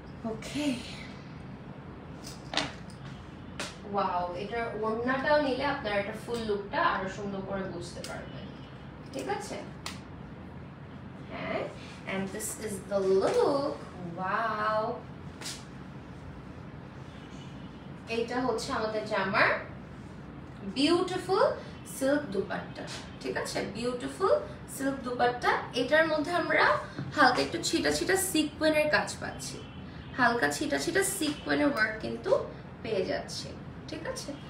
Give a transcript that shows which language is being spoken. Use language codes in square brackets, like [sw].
[bn] ওকে, wow, এটা ওড়নাটাও নিলে আপনারা এটা ফুল লুকটা আরো সুন্দর করে বুঝতে পারবেন, ঠিক আছে। [en] হ্যাঁ, and this is the look. [bn] Wow, এটা হচ্ছে আমাদের জামার বিউটিফুল সিল্ক দুপাট্টা, ঠিক আছে, বিউটিফুল সিল্ক দুপাট্টা। এটার মধ্যে আমরা হালকা একটু ছিটা ছিটা সিকোয়েনের কাজ পাচ্ছি, হালকা ছিটা ছিটা সিকোয়েনের ওয়ার্ক কিন্তু পেয়ে যাচ্ছে, ঠিক আছে।